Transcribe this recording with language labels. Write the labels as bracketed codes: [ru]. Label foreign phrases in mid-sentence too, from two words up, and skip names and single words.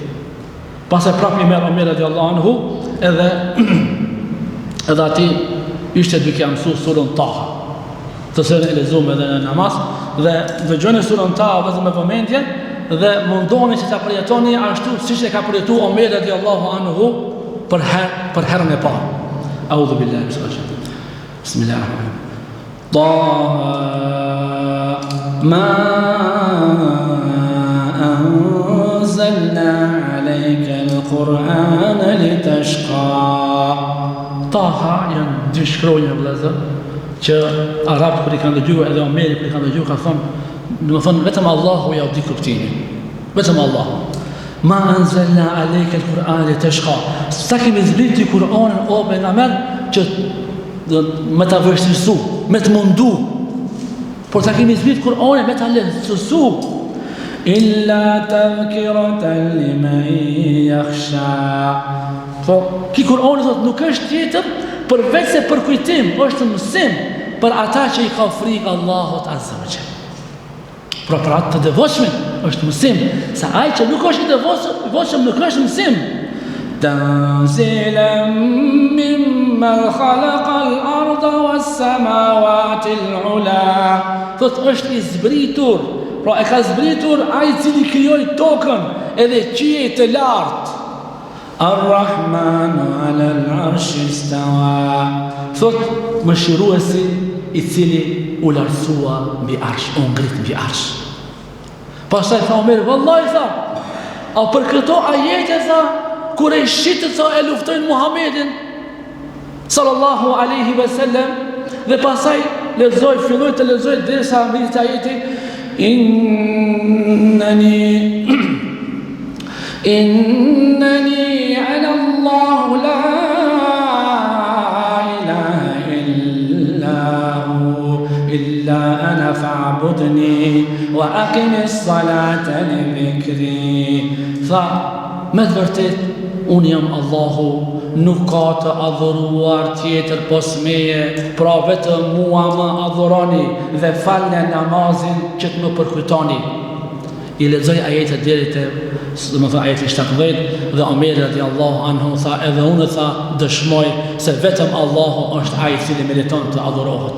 [sq] Pastaj prapë i merr Omer [ar] رضي الله عنه [sq] edhe ati ishte duke mësuar surën Taha, të cilën e lexuam edhe në namaz, dhe dëgjoni surën Taha vetëm me vëmendje dhe mundoheni që ta përjetoni ashtu siç e ka përjetuar Omer radiallahu anhu për herën e parë. [ar] أعوذ بالله من الشيطان الرجيم. بسم الله الرحمن الرحيم. طه ما أنزلنا عليك القرآن لتشقى. [sq] Taha janë dy shkronja vëllezër që arabët kur i kanë dëgjuar edhe Omeri kur i kanë dëgjuar ka thonë vetëm Allahu ja di kuptimin. Vetëm Allahu. [ar] ما أنزلنا عليك القرآن لتشقى. [sq] Sa kemi zbritur Kur'anin o pejgamber që me ta vështirësu, me të mundu. Por sa kemi zbritur Kur'anin me ta lehtësu. [ar] إلا تذكرة لمن يخشى. [sq] Po, ki Kur'ani thot nuk është tjetër përveç se për kujtim, është mësim për ata që i ka frikë Allahut [ar] عز وجل. [sq] Pra për atë të devotshëm është mësim, sa ai që nuk është i devotshëm nuk është mësim. [ar] تنزيلا ممن خلق الأرض والسماوات العلى. [sq] Thot është i zbritur, pra e ka zbritur ai i cili krijoi tokën edhe qiejt të lartë. [ar] الرحمن على العرش استوى. [sq] Thot mëshiruesi i cili u lartësua mbi arsh, u ngrit mbi arsh. Pastaj tha Omer, vallahi tha, a për këto ajete tha, kur e shitët tha e luftojnë Muhamedin [ar] صلى الله عليه وسلم, [sq] dhe pastaj filloi të lexoj derisa mbi ajeti [ar] إنني أنا الله لا إله إلا أنا فاعبدني وأقم الصلاة لذكري. [sq] Tha, me të vërtet, unë jam Allahu, nuk ka të adhuruar tjetër pos meje, pra vetëm mua më adhuroni dhe falni namazin që të më përkujtoni. I lexoj ajetet deri te, domethënë ajeti 17 dhe Omeri [ar] رضي الله عنه [sq] tha edhe unë tha dëshmoj se vetëm Allahu është ai i cili meriton të adhurohet.